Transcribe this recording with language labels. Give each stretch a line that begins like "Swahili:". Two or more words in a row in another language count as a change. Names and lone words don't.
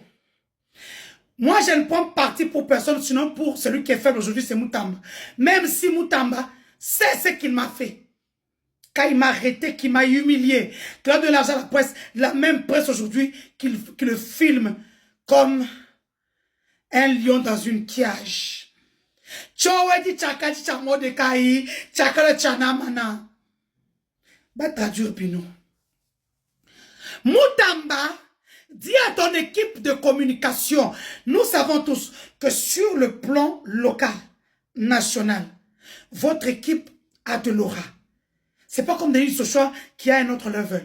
French: Moi, je ne prends parti pour personne, sinon pour celui qui est faible aujourd'hui, c'est Moutamba. Même si Moutamba, c'est ce qu'il m'a fait. Quand il m'a arrêté, qu'il m'a humilié, qu'il a donné l'argent à la presse, la même presse aujourd'hui, qui le filme comme un lion dans une cage. Chowedi chakati chamodekai, chakala chanamana. Bah, traduire Pino. Moutamba, dis à ton équipe de communication, nous savons tous que sur le plan local, national, votre équipe a de l'aura. C'est pas comme Denis Sochoa qui a un autre level.